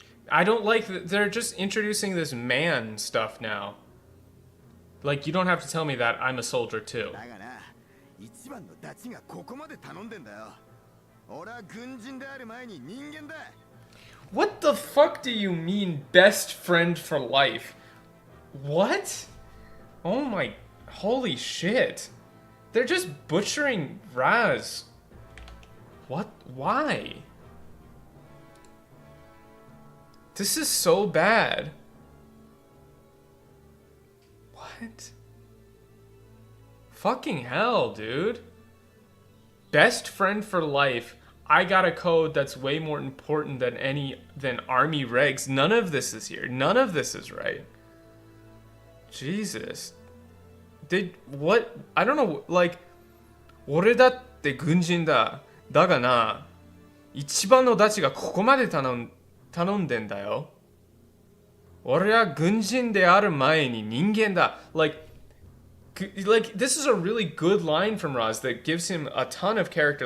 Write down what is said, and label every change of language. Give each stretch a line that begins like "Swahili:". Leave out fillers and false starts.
English: I don't like that they're just introducing this man stuff now. Like, you don't have to tell me that I'm a soldier too.
Japanese: だがな、一番のダチがここまで頼んでんだよ。俺は軍人である前に人間だ。
English: What the fuck do you mean best friend for life? What? Oh my, holy shit. They're just butchering Raz. What? Why? This is so bad. What? Fucking hell, dude. Best friend for life. I got a code that's way more important than army regs. None of this is here. None of this is right. Jesus. What? I don't know, like,
Japanese: 俺だって軍人だ。だがな、一番のダチがここまで頼んでんだよ。俺は軍人である前に人間だ。
English: Like, this is a really good line from Raz that gives him a ton of character.